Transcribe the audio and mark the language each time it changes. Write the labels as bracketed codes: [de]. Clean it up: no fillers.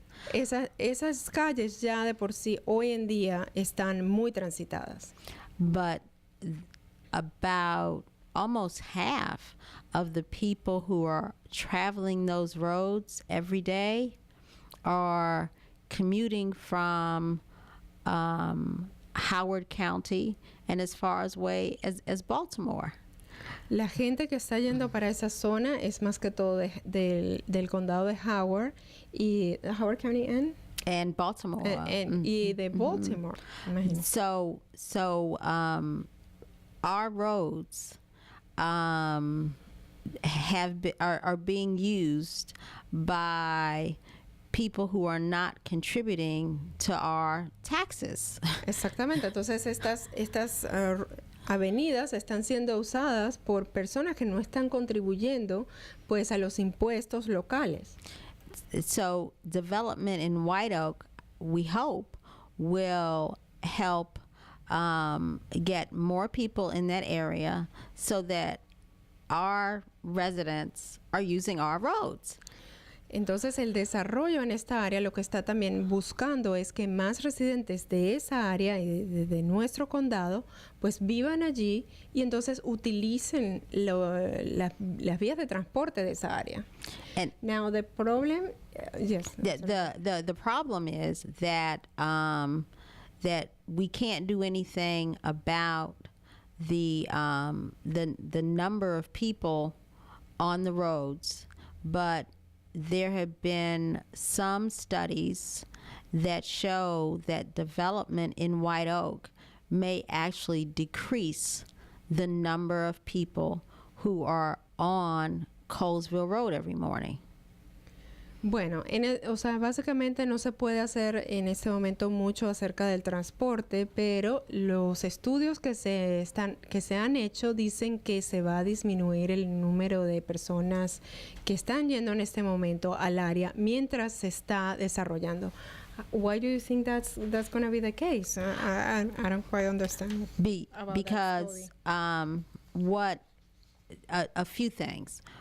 [es] Esas calles ya de por sí hoy en día están muy transitadas. [en] But about almost half of the people who are traveling those roads every day are commuting from Howard County and as far away as Baltimore. [es] La gente que está yendo para esa zona es más que todo del condado de Howard y Howard County [en] and Baltimore. [es] Y de Baltimore. [en] So our roads are being used by people who are not contributing to our taxes. [es] Exactamente. Entonces estas avenidas están siendo usadas por personas que no están contribuyendo pues a los impuestos locales. [en] So development in White Oak, we hope, will help get more people in that area so that our residents are using our roads. [es] Entonces el desarrollo en esta área lo que está también buscando es que más residentes de esa área y de nuestro condado pues vivan allí y entonces utilicen las vías de transporte de esa área. [en] And now the problem, yes. The problem is that that we can't do anything about the number of people on the roads, but there have been some studies that show that development in White Oak may actually decrease the number of people who are on Colesville Road every morning. [es] Bueno, o sea, básicamente no se puede hacer en este momento mucho acerca del transporte, pero los estudios que se han hecho dicen que se va a disminuir el número de personas que están yendo en este momento al área mientras se está desarrollando. [en] Why do you think that's going to be the case? I don't quite understand. Because what a few things.